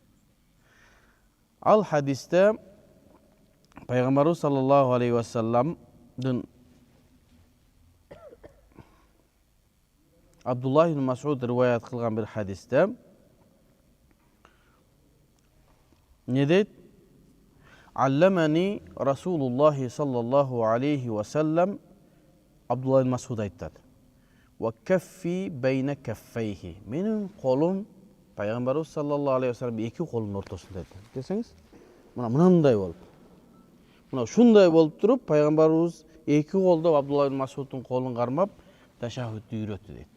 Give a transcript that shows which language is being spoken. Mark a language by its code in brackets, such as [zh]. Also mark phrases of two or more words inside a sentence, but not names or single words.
[ky] Ал хадисте пайгамбарыбыз [ar] صلى الله عليه وسلم [ky] Абдуллах ибн Мас'уд риваят кылган бир хадисте не дейт? [ar] علمني رسول الله صلى الله عليه وسلم, Абдуллах ибн Мас'уд айтат. وكفي بين كفيه. [ky] Менин колум пайгамбарыбыз [ar] صلى الله عليه وسلم [ky] эки колунун ортосунда экен. Десеңиз, мындай болуп. Мына ушундай болуп туруп, пайгамбарыбыз эки колдоп Абдуллах ибн Мас'удтун колун кармап ташаххудду үйрөттү дейт.